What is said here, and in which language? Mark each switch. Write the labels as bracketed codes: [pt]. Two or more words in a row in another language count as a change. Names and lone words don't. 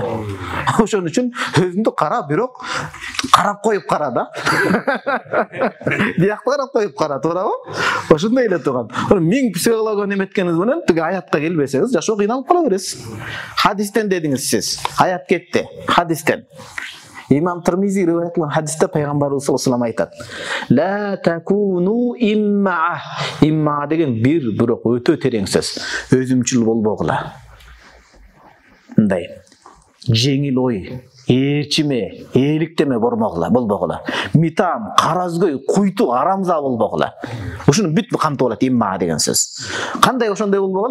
[ky] Ошон үчүн өзүңдү кара, бирок карап коюп кара да. Биякты карап коюп кара, туурабы? Ошондой эле турган. Миң психология неметкениз менен тиги аятка келбесеңиз, жашоо кыйналып кала бересиз. Хадистен дедиңиз сиз. Аят кетти. Хадистен. Имам Тирмизи риваят кылган хадисте пайгамбарыбыз [ar] صلى الله عليه وسلم [ky] айтат: [ar] "لا تكونوا إمعة". [ky] Имма деген бирок өтө терең сөз. Өзүмчүл болбогула. Мындай жеңил ой, ээрчиме, ээликтеме болбогула. Митам, каразгөй, куйту, арамза болбогула. Ушуну бүт камтып алат имма деген сөз. Кандай ошондой болбогула?